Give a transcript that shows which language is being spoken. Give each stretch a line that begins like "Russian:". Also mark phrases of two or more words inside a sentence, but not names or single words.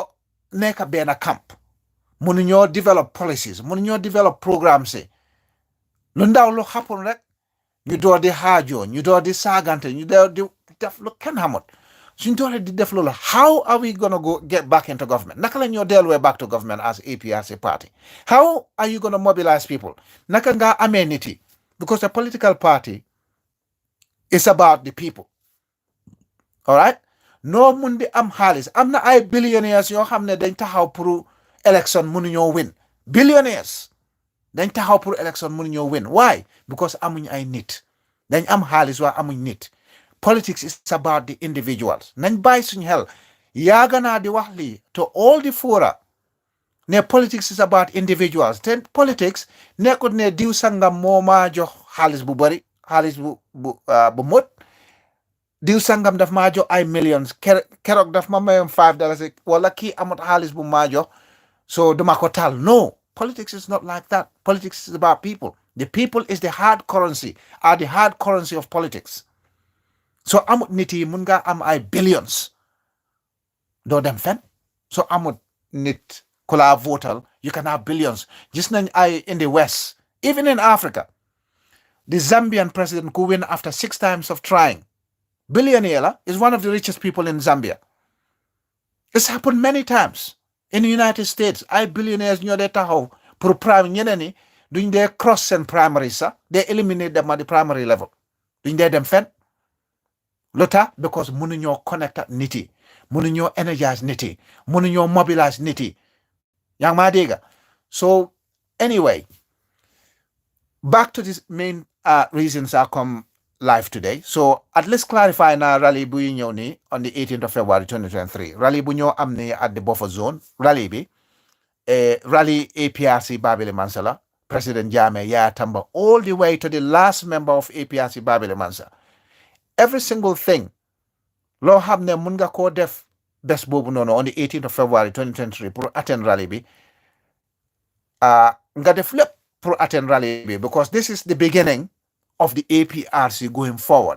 Wolof: nekk benn camp mënuñoo
English: develop policies
Wolof: mënuñoo
English: develop programmes
Wolof: yi lu ndaw lu happen rek ñu door di xaajoo ñu door di saagante ñu door di def lu kenn xamut suñ dooree di def loolu
English: how are we gonna get back into government
Wolof: naka la ñoo delluwee
English: back to government as APRC party how are you gonna mobilize people
Wolof: naka nga amee nit yi
English: because a political party is about the people. All right
Wolof: no mun di am xaalis am na ay billionaires yoo xam ne dañ taxaw pour election mënuñoo win billionaires dañ taxaw pour election mënuñoo win
English: why because
Wolof: amuñ ay nit dañ am xaalis waa amuñ nit
English: politics is about the individuals
Wolof: nañ bàyyi suñ xel yaaga naa di wax lii
English: to all the fora
Wolof: ne
English: politics is about individuals
Wolof: te politics nekkut ne diw sangam moo maa jox xaalis bu bari xaalis bu mot diw sangam daf maa jox ay millions keroog daf ma mayoon $5 wala kii amut xaalis bu maa jox so duma ko taal
English: no politics is not like that politics is about people the people is the hard currency are the hard currency of politics
Wolof: so amut nit yi mun nga am ay billions doo dem fen so amut nit ku la votal
English: you can have billions
Wolof: gis nañ ay
English: in the west even in Africa the Zambian president who win after 6 times of trying billionaire is one of the richest people in Zambia. It's happened many times in the United States.
Wolof: I billionaires ñoo dee taxaw pour prime ñeneen ñi duñ dee cross seen primary sax
English: they eliminate them at the primary level
Wolof: duñ dee dem fen lu tax because mënuñoo connect ak nit yi mënuñoo energize nit yi mënuñoo mobilize nit yi yaa ngi maa dégg
English: so anyway back to this main reasons I come live today. So at least clarify
Wolof: na rally bu ñëw ni
English: on the 18th of February 2023.
Wolof: Rally bu ñëw am ni
English: at the buffer zone.
Wolof: Rally bi
English: rally APRC Babili Mansa, President Jammeh, Yaya Tamba, all the way to the last member of APRC Babili Mansa. Every single thing
Wolof: loo xam ne mun nga koo def bés boobu noonu
English: on the 18th of February 2023
Wolof: pour attend rally bi nga def lépp pour attend rally bi
English: because this is the beginning of the APRC going forward.